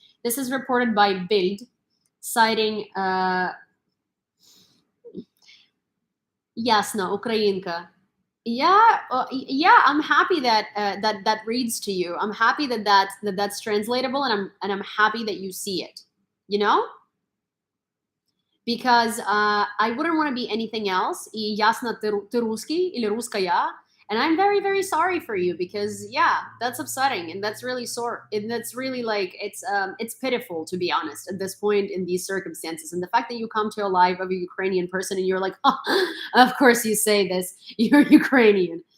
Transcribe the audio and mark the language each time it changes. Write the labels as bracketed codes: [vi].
[en] This is reported by Bild, citing Jasna, Ukrainka. Yeah, I'm happy that that reads to you. I'm happy that that's translatable, and I'm happy that you see it. You know? Because I wouldn't want to be anything else. [ru] И ясно ты русский или русская. [en] And I'm very, very sorry for you, because yeah, that's upsetting, and that's really sore, and that's really, like, it's pitiful, to be honest, at this point in these circumstances. And the fact that you come to a live of a Ukrainian person and you're like, oh, of course you say this, you're Ukrainian.